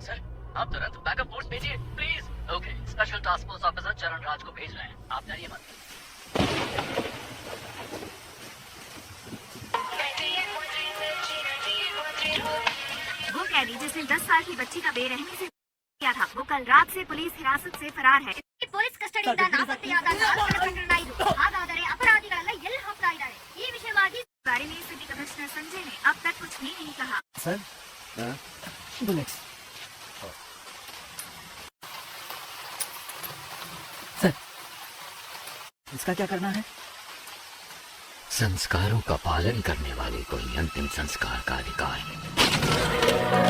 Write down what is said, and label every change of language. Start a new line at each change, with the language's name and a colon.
Hindi: Sir, आप तुरंत backup force भेजिए please. Okay, special task force officer चरण राज को भेज रहे हैं, आप डरिए मत। वो कैदी जिसने 10 साल की बच्ची का बेरहमी से किया था, वो कल रात से पुलिस हिरासत से फरार है.
Kannada: ಪೊಲೀಸ್ ಕಸ್ಟಡಿಯಿಂದ ನಾಪತ್ತೆಯಾದ 4 ಪ್ರಕರಣಗಳು ಹಾಗಾದರೆ ಅಪರಾಧಿಗಳೆಲ್ಲ ಎಲ್ಲಿ ಹೋಗ್ತಾ ಇದ್ದಾರೆ? ಈ ವಿಷಯವಾಗಿ
Hindi: बारे में सिटी कमिश्नर संजय ने अब तक कुछ भी नहीं कहा. Sir, bullets. सर, इसका क्या करना है? संस्कारों का पालन करने वाले को ही अंतिम संस्कार का अधिकार है.